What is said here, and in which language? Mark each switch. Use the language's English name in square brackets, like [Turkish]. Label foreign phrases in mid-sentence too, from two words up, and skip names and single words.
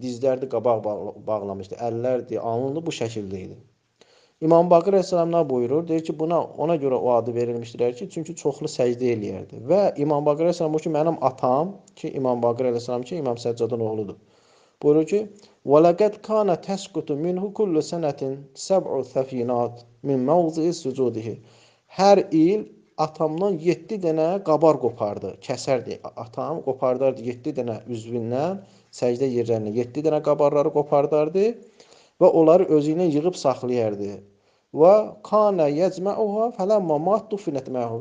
[Azerbaijani] Dizlərdə qabaq bağlamışdı. Əllərdi, alnında bu şəkildə idi. İmam Baqir əleyhissalam nə buyurur? Deyir ki, ona görə o adı verilmişdir ki, çünki çoxlu səcdə eləyərdi. Və İmam Baqir əleyhissalam bu ki, mənim atam ki, İmam Baqir əleyhissalam ki, İmam Səccadın oğludur. Buyurur ki, [Arabic] وَلَقَدْ كَانَ تَسْقُطُ مِنْهُ كُلُّ سَنَةٍ سَبْعُ ثَفِينَاتٍ مِنْ مَوْضِعِ سُجُودِهِ. [Azerbaijani] Hər il atamdan 7 dənə qabar qopardı, kəsərdi. Atam qopardardı 7 dənə üzvündən, səcdə yerlərinə 7 dənə qabarları qopardardı və onları özü ilə yığıb saxlayardı. [Arabic] وكان يجمعها فلما مات دفنت معه.